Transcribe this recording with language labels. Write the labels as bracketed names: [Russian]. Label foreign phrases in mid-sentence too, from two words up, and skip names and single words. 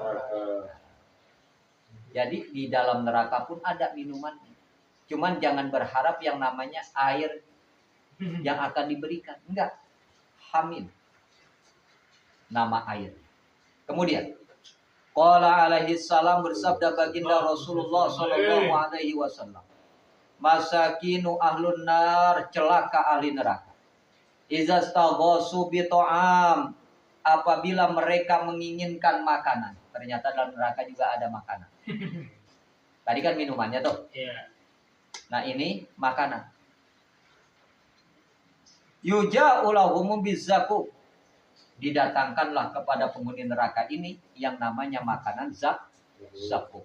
[Indonesian] Jadi di dalam neraka pun ada minumannya. Cuman jangan berharap yang namanya air yang akan diberikan. Enggak. Hamim. Nama air. Kemudian [Arabic] قال عليه السلام, [Indonesian] bersabda baginda Rasulullah [Arabic] صلى الله عليه وسلم, مساكين أهل النار, [Indonesian] celaka ahli neraka. [Arabic] إذا استغاثوا بطعام, [Indonesian] apabila mereka menginginkan makanan. Ternyata dalam neraka juga ada makanan. Tadi kan minumannya tuh. Iya. Nah ini makanan. [Arabic] يجاء لهم بالزقوم, [Indonesian] didatangkanlah kepada penghuni neraka ini yang namanya makanan zakum.